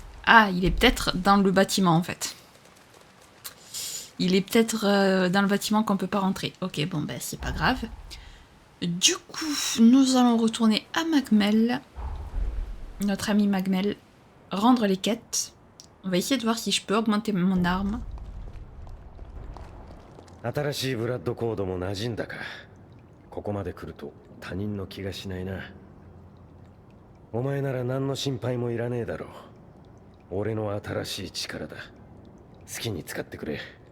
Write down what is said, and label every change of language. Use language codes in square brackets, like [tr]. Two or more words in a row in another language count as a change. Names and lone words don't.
[fr] Ah, il est peut-être dans le bâtiment en fait. Il est peut-être dans le bâtiment qu'on peut pas rentrer. Ok, bon ben c'est pas grave. Du coup, nous allons retourner à Magmel. Notre ami Magmel. Rendre les quêtes. On va essayer de voir si je peux augmenter mon arme. [ja] 新しいブラッドコードも馴染んだか。ここまで来ると他人の気がしないな。お前なら何の心配もいらねえだろう。俺の新しい力だ。好きに使ってくれ。